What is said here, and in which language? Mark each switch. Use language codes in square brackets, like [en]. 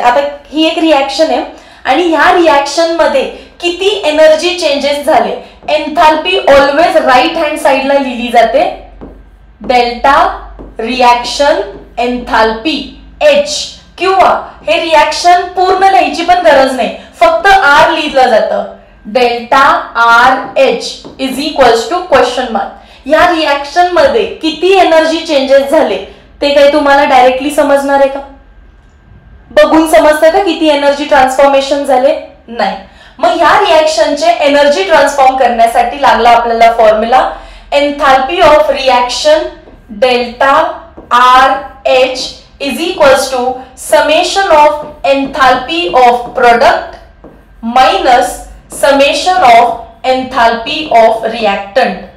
[mr] आता ही एक रिएक्शन आहे आणि ह्या रिएक्शन मध्ये किती एनर्जी चेंजेस झाले. एन्थाल्पी ऑलवेज राईट हँड साइडला लिहिली जाते. डेल्टा रिएक्शन एन्थाल्पी H किंवा हे रिएक्शन पूर्ण लिहायची पण गरज नाही, फक्त R लिहिलं जातं. [en] Delta RH is equals to question mark. [mr] या रिएक्शन मध्ये किती एनर्जी चेंजेस झाले ते काही तुम्हाला डायरेक्टली समजणार आहे का? बघून समजतं का किती एनर्जी ट्रान्सफॉर्मेशन झाले? नाही. मग ह्या रिएक्शनचे एनर्जी ट्रान्सफॉर्म करण्यासाठी लागला आपल्याला [en] Formula enthalpy of reaction delta RH is equals to summation of enthalpy of product minus summation of enthalpy of reactant.